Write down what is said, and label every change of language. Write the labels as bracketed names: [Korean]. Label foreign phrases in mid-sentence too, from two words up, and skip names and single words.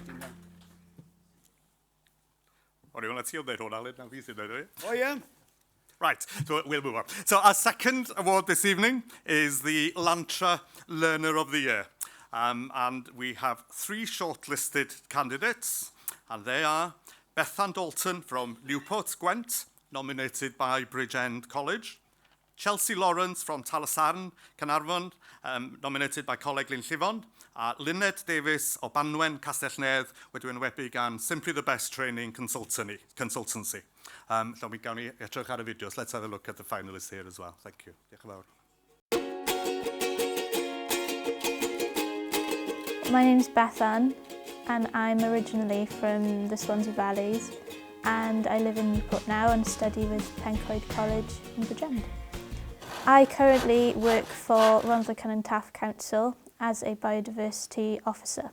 [Welsh] Ti'n dweud hwn, Alun, na fi sy'n dweud, O ie. [English] Right, so we'll move on. So our second award this evening is the Lantra Learner of the Year. And we have 3 shortlisted candidates, and they are Bethan Dalton from Newport, Gwent, nominated by Bridgend College, Chelsea Lawrence from Talasarn, Carnarvon, nominated by Coleg Llanllifon, [Welsh] a Lyned Davies o Banwen, Castellnedd, wedi wynebu gan [English] Simply the Best Training Consultancy. [Welsh] So mi gawn ni edrych ar y fideos. [English] Let's have a look at the finalists here as well. Thank you. [Welsh] Diolch yn fawr. [English] My name's Bethan, and I'm originally from the Swansea Valleys, and I live in Newport now and study with Pencoed College in Bridgend. I currently work for Rhondda Cynon Taf Council as a biodiversity officer.